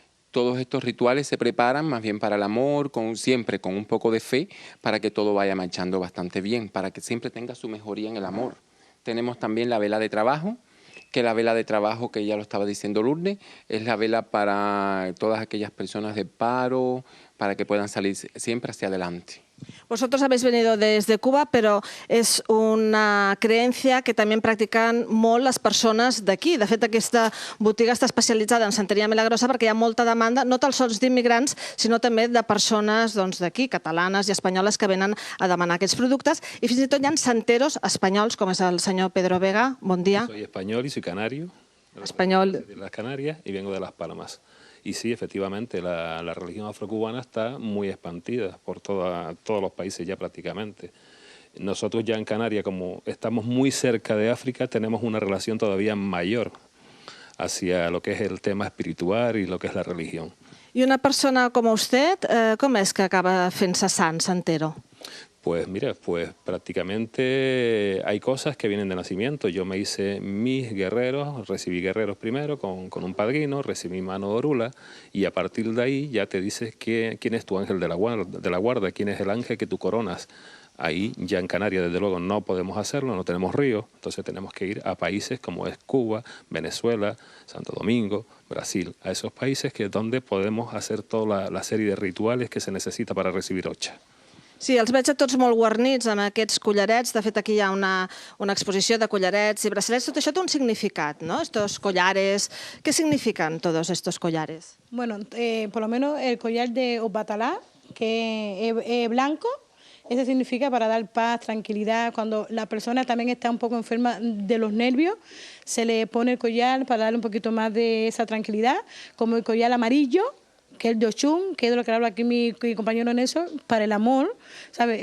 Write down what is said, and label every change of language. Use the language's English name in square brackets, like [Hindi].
[Spanish] Todos estos rituales se preparan más bien para el amor, siempre con un poco de fe, para que todo vaya marchando bastante bien, para que siempre tenga su mejoría en el amor. Tenemos también la vela de trabajo, que la vela de trabajo, que ya lo estaba diciendo Lourdes, es la vela para todas aquellas personas de paro, para que puedan salir siempre hacia adelante. Vosotros habéis venido desde Cuba, [Catalan] pero és una creencia que també practiquen molt les persones d'aquí. De fet, aquesta botiga està especialitzada en santeria milagrosa perquè hi ha molta demanda, no tan sols d'immigrants, sinó també de persones d'aquí, catalanes i espanyoles, que venen a demanar aquests productes. I fins i tot hi ha santeros espanyols, com és el senyor Pedro Vega. Bon dia. [Spanish] Soy español y soy canario. Español. De las Canarias y vengo de Las Palmas. Y sí, efectivamente, la religión afrocubana está muy expandida por todos los países ya prácticamente. Nosotros ya en Canarias, como estamos muy cerca de África, tenemos una relación todavía mayor hacia lo que es el tema espiritual y lo que es la religión. [Catalan] I una persona com usted, com és que acaba fent-se santero? [Spanish] Pues mira, pues prácticamente hay cosas que vienen de nacimiento. Yo me hice mis guerreros, recibí guerreros primero con un padrino, recibí mano de orula y a partir de ahí ya te dices quién es tu ángel de la guarda, quién es el ángel que tú coronas. Ahí ya en Canarias desde luego no podemos hacerlo, no tenemos ríos, entonces tenemos que ir a países como es Cuba, Venezuela, Santo Domingo, Brasil, a esos países que es donde podemos hacer toda la serie de rituales que se necesita para recibir Ocha. [Catalan] Sí, els veig a tots molt guarnits amb aquests collarets. De fet, aquí hi ha una exposició de collarets i braçalets. Tot això té un significat, ¿no? [Spanish] Estos collares, ¿qué significan todos estos collares? Bueno, por lo menos el collar de Obatalá, que es blanco, ese significa para dar paz, tranquilidad. Cuando la persona también está un poco enferma de los nervios, se le pone el collar para darle un poquito más de esa tranquilidad, como el collar amarillo, que es el de Ochun, que es de lo que habla aquí mi compañero Nelson, para el amor, ¿sabes?